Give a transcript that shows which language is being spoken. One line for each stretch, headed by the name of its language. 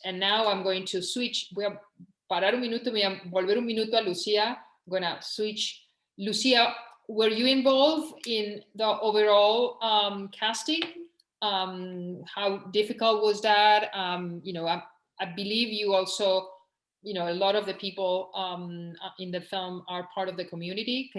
English: And now I'm going to switch.
Spanish: Voy a parar un minuto, voy a volver un minuto a Lucia.
English: I'm going to switch. Lucia, were you involved in the overall casting? How difficult was that? You know, I believe you also, you know, a lot of the people in the film are part of the community.